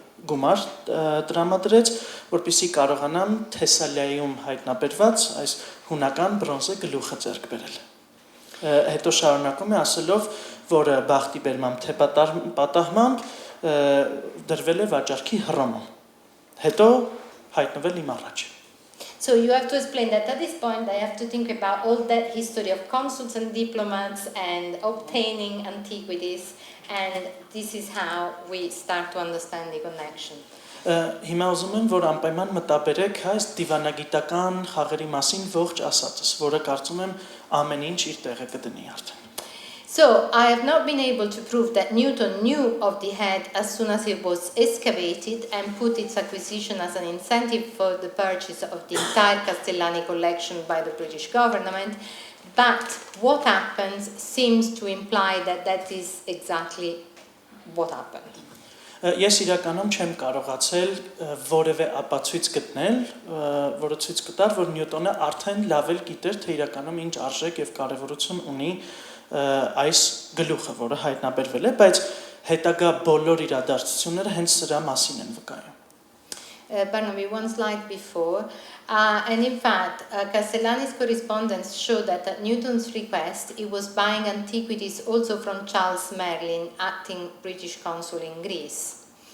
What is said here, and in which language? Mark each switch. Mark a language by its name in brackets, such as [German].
[Armenian] գումար տրամադրեց, որպեսզի կարողանամ Թեսալիայում հայտնաբերված այս հունական բրոնզե գլուխը ձեռք բերել։ Հետո շարունակում է ասելով, որ բախտի բերմամբ թե պատահմամբ դրվել է վաճառքի Հռոմում։ Հետո հայտնվել իմ առաջ։ [English] So you have to explain that at this point I have to think about all that history of consuls and diplomats and obtaining antiquities, and this is how we start to understand the connection. [Armenian] Հիմա ուզում եմ, որ անպայման մտաբերեք այս դիվանագիտական խաղերի մասին ողջ ասածս, որը կարծում եմ ամեն ինչ իր տեղը կդնի արդեն։ [English] So I have not been able to prove that Newton knew of the head as soon as it was excavated and put its acquisition as an incentive for the purchase of the entire Castellani collection by the British government, but what happens seems to imply that that is exactly what happened. [Armenian] Ես իրականում չեմ կարողացել որևէ ապացույց գտնել, որը ցույց կտար, որ Նյուտոնը արդեն լավ էլ գիտեր, թե իրականում ինչ արժեք եւ կարեւորություն ունի այս գլուխը, որը հայտնաբերվել է, բայց հետագա բոլոր իրադարձությունները հենց սրա մասին են վկայում։ [English] Barnaby, one slide before, and in fact, Castellani's correspondence showed that at Newton's request, he was buying antiquities also from Charles Merlin, acting British consul in Greece.